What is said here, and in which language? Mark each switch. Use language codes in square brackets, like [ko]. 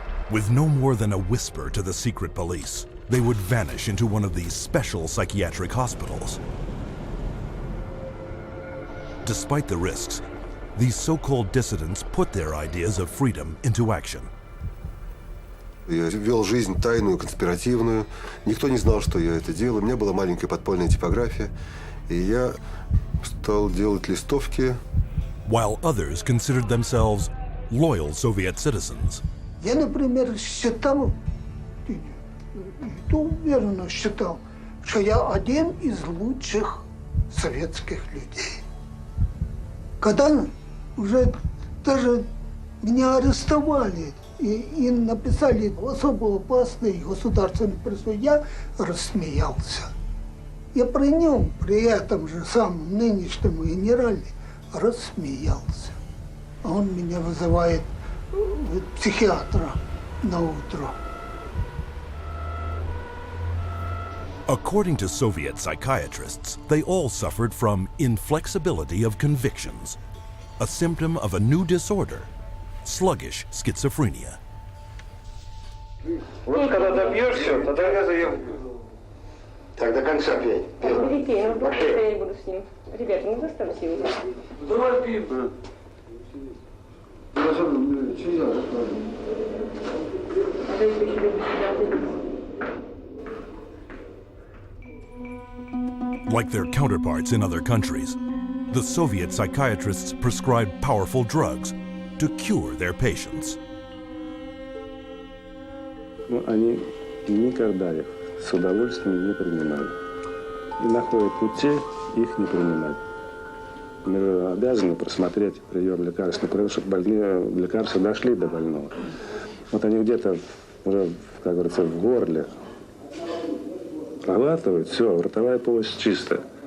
[en] With no more than a whisper to the secret police, they would vanish into one of these special psychiatric hospitals. Despite the risks, these so-called dissidents put their ideas of freedom into action. [ru] Я вел жизнь тайную, конспиративную. Никто не знал, что я это делаю. У меня была маленькая подпольная типография, и я стал делать листовки. [en] While others considered themselves loyal Soviet citizens. [ru] Я, например, считал, и то уверенно считал, что я один из лучших советских людей. Когда уже даже меня арестовали и написали особо опасный государственный призыв, я рассмеялся. Я при нем, при этом же самом нынешнем генерале, рассмеялся. А он меня вызывает психиатра на утро. [en] According to Soviet psychiatrists, they all suffered from inflexibility of convictions, a symptom of a new disorder, sluggish schizophrenia. [ru] Вот когда добьешься, тогда я заем. Так до конца пей. Перепей, я буду с ним. Ребята, не заставьте его. Давай пей, брат. [en] Like their counterparts in other countries, the Soviet psychiatrists prescribed powerful drugs to cure their patients. [ru] Но они никогда их с удовольствием не принимали. И находят пути их не принимать. Мы обязаны просмотреть прием лекарств, например, чтобы больные лекарства дошли до больного. Вот они где-то уже, как говорится, в горле проглатывают, все, ротовая полость чистая.